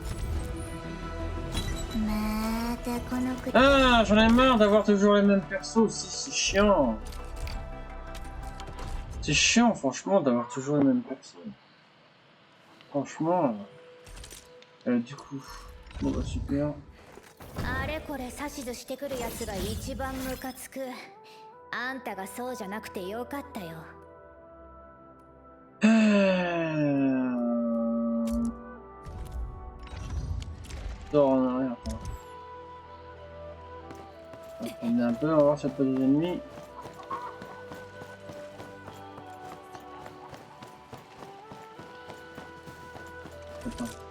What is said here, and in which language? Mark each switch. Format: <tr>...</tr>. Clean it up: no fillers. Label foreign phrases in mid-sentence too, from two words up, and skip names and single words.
<fr>Ah, j'en ai marre d'avoir toujours les mêmes persos aussi, c'est chiant. C'est chiant, franchement, d'avoir toujours les mêmes persos. Franchement. Du coup. Bon bah super.</fr> <ja>あれこれ指図してくるやつが一番ムカつく。あんたがそうじゃなくてよかったよ。</ja> <fr>Sors en arrière. On va promener un peu, on va voir s'il n'y a pas des ennemis. Attends.</fr>